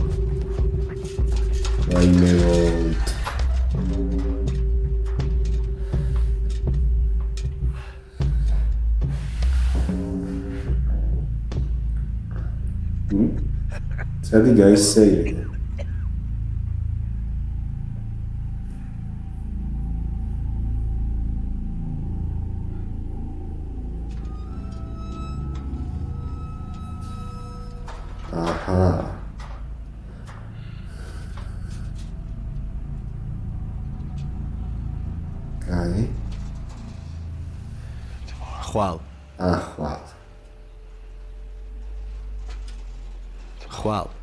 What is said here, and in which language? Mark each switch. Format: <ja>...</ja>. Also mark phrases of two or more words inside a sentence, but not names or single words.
<ka>ვაიმევოთ.</ka> <en>Sabe, guys, say aha. Guy.</en> <ka>ხვალ. ხვალ. ხვალ.</ka>